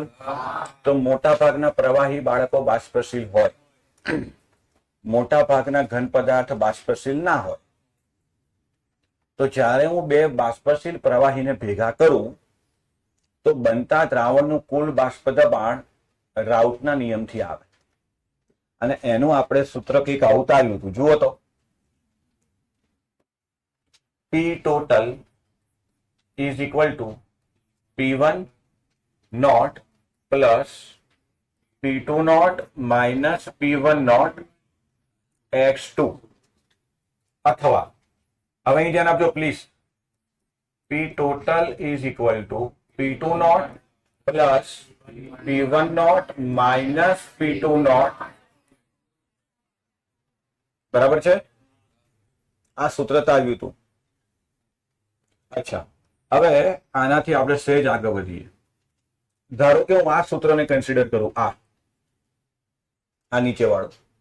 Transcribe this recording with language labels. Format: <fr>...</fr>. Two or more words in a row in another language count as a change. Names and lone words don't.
<gu>તો મોટા ભાગના પ્રવાહી બાળકો બાષ્પશીલ હોય, મોટા ભાગના ઘન પદાર્થ બાષ્પશીલ ના હોય. તો જ્યારે હું બે બાષ્પશીલ પ્રવાહીને ભેગા કરું તો બનતા દ્રાવણનું કુલ બાષ્પ દબાણ રાઉટના નિયમથી આવે. અને એનું આપણે સૂત્ર કંઈક આવું તાર્યું હતું, જુઓ તો.</gu> <en>P total is equal to P1 naught plus P2 naught minus P1 naught x2.</en> <gu>અથવા હવે અહીં ધ્યાન આપજો પ્લીઝ.</gu> <en>P total is equal to P2 naught plus P1 naught minus P2 naught.</en> <gu>બરાબર છે? આ સૂત્ર તાર્યું હતું. અચ્છા, હવે આનાથી આપણે સહેજ આગળ વધીએ. ધારો કે હું આ સૂત્રને કન્સિડર કરું, આ નીચે વાળું.</gu>